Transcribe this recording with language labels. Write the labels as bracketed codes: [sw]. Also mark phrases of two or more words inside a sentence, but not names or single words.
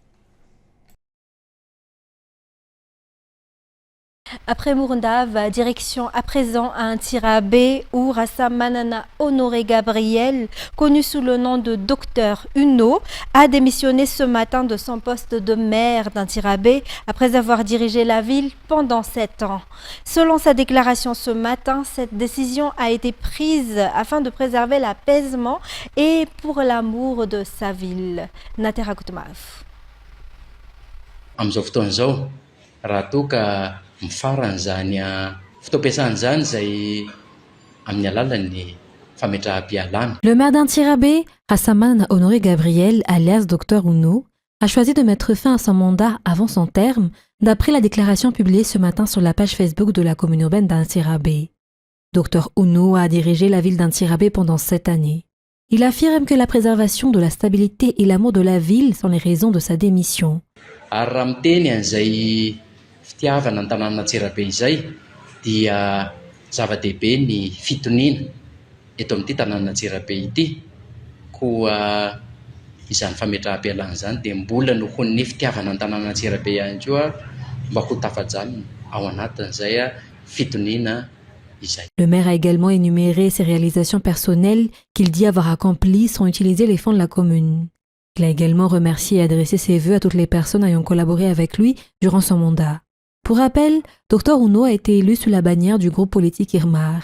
[fr] Après Murundave, direction à présent à Antsirabe où Rassa Manana Honoré Gabriel, connu sous le nom de Dr Uno, a démissionné ce matin de son poste de maire d'Antsirabe après avoir dirigé la ville pendant 7 ans. Selon sa déclaration ce matin, cette décision a été prise afin de préserver l'apaisement et pour l'amour de sa ville. Natera Kutmav. [mg] Amin'izao fotoan'izao raha toa ka mifarana zany fotoam-piasana zany zay amin'ny alalan'ny fametraha-pialana. [fr] Le maire d'Antsirabe, Hassaman Honoré Gabriel, alias Dr Uno, a choisi de mettre fin à son mandat avant son terme, d'après la déclaration publiée ce matin sur la page Facebook de la commune urbaine d'Antsirabe. Dr Uno a dirigé la ville d'Antsirabe pendant 7 années. Il affirme que la préservation de la stabilité et l'amour de la ville sont les raisons de sa démission. [mg] Ary raha miteny an'izay fitiavana ny tanàna Antsirabe izay dia zava-dehibe ny fitoniana eto amin'ity tanàna Antsirabe ity, koa izany fametraha-pialana zany dia mbola nohon'ny fitiavana ny tanàna Antsirabe ihany koa mba ho tafajanona ao anatin'izay fitoniana izay. [fr] Le maire a également énuméré ses réalisations personnelles qu'il dit avoir accomplies sans utiliser les fonds de la commune. Il a également remercié et adressé ses vœux à toutes les personnes ayant collaboré avec lui durant son mandat. Pour rappel, Dr Uno a été élu sous la bannière du groupe politique Irmar.